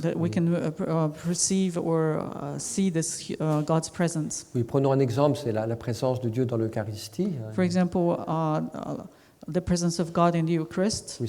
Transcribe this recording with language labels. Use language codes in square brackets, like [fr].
[en] that we can perceive or see this God's presence. [fr] Oui, prenons un exemple, c'est la présence de Dieu dans l'Eucharistie. [en] For example, the presence of God in the Eucharist.